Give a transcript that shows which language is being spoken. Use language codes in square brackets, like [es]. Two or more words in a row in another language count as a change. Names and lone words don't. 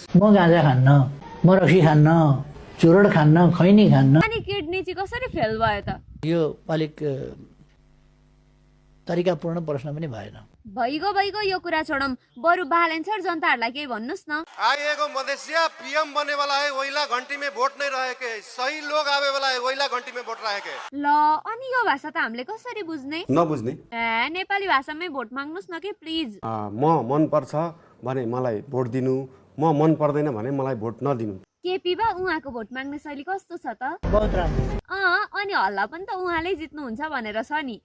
[ne] म गाँजा खान्न, म रक्सी खान्न, चुरोड खान्न, खैनी खान्न। अनि किडनी चाहिँ कसरी फेल भयो त? यो अलिक तरिकापूर्ण प्रश्न पनि भएन। भइगयो यो कुरा छोडौँ। बरु बालेन सर, जनताहरूलाई केही भन्नुहोस् न। [hi] आइएको मधेसिया पीएम बने वाला है, वहीला घंटी में वोट नहीं रहे के, सही लोग आवे वाला है, वहीला घंटी में वोट रहे के। [ne] ल, अनि यो भाषा त हामीले कसरी बुझ्ने? नबुझ्ने? नेपाली भाषामै भोट माग्नुहोस् न कि प्लिज। म मन पर्छ भने मलाई भोट दिनु, म मन पर्दैन भने मलाई भोट नदिनु। केपी बा, उहाँको भोट माग्ने शैली कस्तो छ त? बहुत राम्रो। अनि हल्ला पनि त उहाँले जित्नुहुन्छ भनेर छ नि।